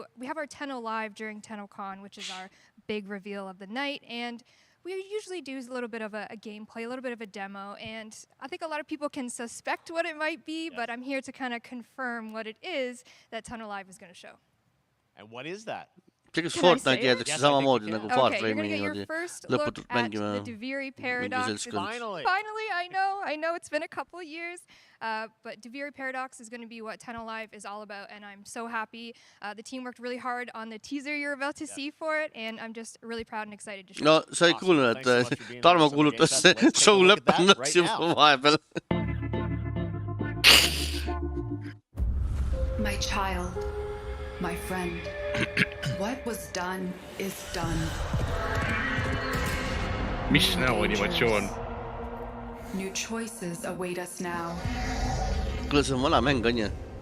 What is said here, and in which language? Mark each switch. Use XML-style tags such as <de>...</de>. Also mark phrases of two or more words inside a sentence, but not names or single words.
<en>We have our Tenno Live during TennoCon, which is our big reveal of the night, and we usually do a little bit of a gameplay, a little bit of a demo, and I think a lot of people can suspect what it might be, but I'm here to kind of confirm what it is that Tenno Live is going to show. And what is that?</en> <et>Tegelikult Fortnite jäetakse samamoodi nagu</et> <en>you're</en> <et>Warframe'i</et> <en>going to get your first look at the Deviri Paradox. Finally, I know it's been a couple of years, but Deviri Paradox is going to be what Tenno Live is all about, and I'm so happy. The team worked really hard on the teaser you're about to see for it, and I'm just really proud and excited to show</en> <et>No, sa ei kuulnud, et Tarmo kuulutas show lõppenuks juba vahepeal.</et> <en>My child, my friend, what was done is done.</en> <et>Mis näoanimatsioon?</et> <en>New choices await us now.</en> <et>Kuule, see on vana mäng, on ju?</et>